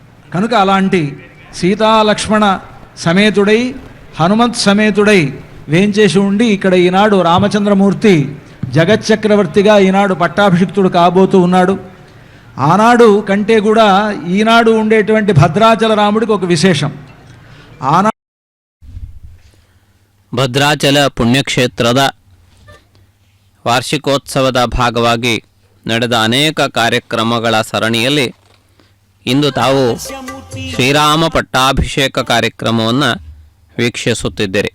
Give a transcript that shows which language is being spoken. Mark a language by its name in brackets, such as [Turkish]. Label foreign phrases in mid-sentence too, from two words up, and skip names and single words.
[Telugu] కనుక అలాంటి సీతాలక్ష్మణ సమేతుడై హనుమంత్ సమేతుడై వేంచేసి ఉండి ఇక్కడ ఈనాడు రామచంద్రమూర్తి జగచ్చక్రవర్తిగా ఈనాడు పట్టాభిషిక్తుడు కాబోతూ ఉన్నాడు. ఆనాడు కంటే కూడా ఈనాడు ఉండేటువంటి భద్రాచల రాముడికి ఒక ವಿಶೇಷಂ. [Kannada] ಭದ್ರಾಚಲ ಪುಣ್ಯಕ್ಷೇತ್ರದ ವಾರ್ಷಿಕೋತ್ಸವದ ಭಾಗವಾಗಿ ನಡೆದ ಅನೇಕ ಕಾರ್ಯಕ್ರಮಗಳ ಸರಣಿಯಲ್ಲಿ ಇಂದು ತಾವು ಶ್ರೀರಾಮ ಪಟ್ಟಾಭಿಷೇಕ ಕಾರ್ಯಕ್ರಮವನ್ನು ವೀಕ್ಷಿಸುತ್ತಿದ್ದೀರಿ.